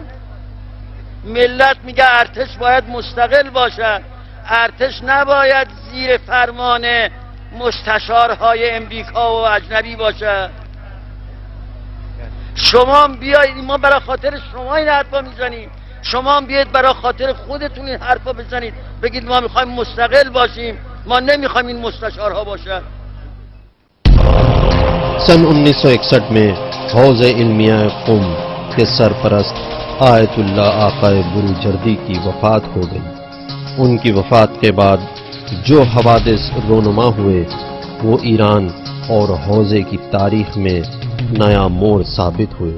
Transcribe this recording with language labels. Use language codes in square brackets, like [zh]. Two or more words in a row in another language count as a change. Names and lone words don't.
[fa] ملت میگه ارتش باید مستقل باشد، ارتش نباید زیر فرمان مستشارهای امریکا و اجنبی باشد. شما بیایید، ما برای خاطر شما این حرفا میزنیم، شما هم بیایید برای خاطر خودتون این حرفا بزنید، بگید ما میخوایم مستقل باشیم، ما نمیخوایم این مستشارها باشد. [ur] سن 1961 میں حوض علمیہ قم کے سرپرست آیت اللہ آقا بروجردی کی وفات ہو گئی۔ ان کی وفات کے بعد جو حوادث رونما ہوئے وہ ایران اور حوضے کی تاریخ میں نیا موڑ ثابت ہوئے۔